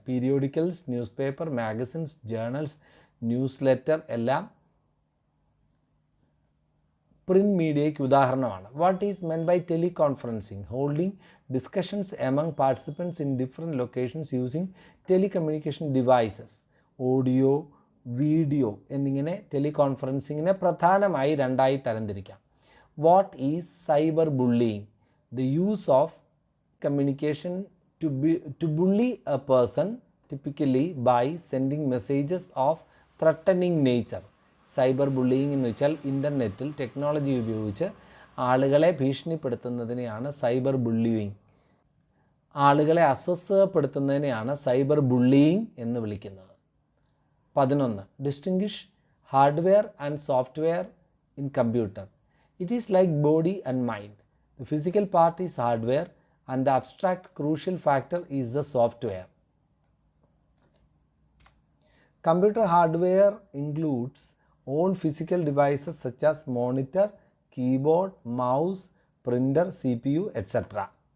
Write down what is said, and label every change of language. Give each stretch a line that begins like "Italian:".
English: Periodicals, newspaper, magazines, journals, newsletter
Malayalam: എല്ലാം print മീഡിയയ്ക്ക് ഉദാഹരണമാണ്.
English: What is meant by teleconferencing? Holding discussions among participants in different locations using telecommunication devices.
Malayalam: Audio, video എന്നിങ്ങനെ ടെലികോൺഫറൻസിങ്ങിനെ പ്രധാനമായി രണ്ടായി തരംതിരിക്കാം.
English: What is cyber bullying? The use of communication to bully a person, typically by sending messages of threatening nature.
Malayalam: Cyber bullying എന്ന് വെച്ചാൽ ഇൻ്റർനെറ്റിൽ technology ഉപയോഗിച്ച് ആളുകളെ ഭീഷണിപ്പെടുത്തുന്നതിനെയാണ് cyber bullying. ആളുകളെ അസ്വസ്ഥതപ്പെടുത്തുന്നതിനെയാണ് സൈബർ ബുള്ളിയിങ് എന്ന് വിളിക്കുന്നത്.
English: 11. Distinguish hardware and software in computer. It is like body and mind. The physical part is hardware and the abstract crucial factor is the software. Computer hardware includes own physical devices such as monitor, keyboard, mouse, printer, CPU, etc.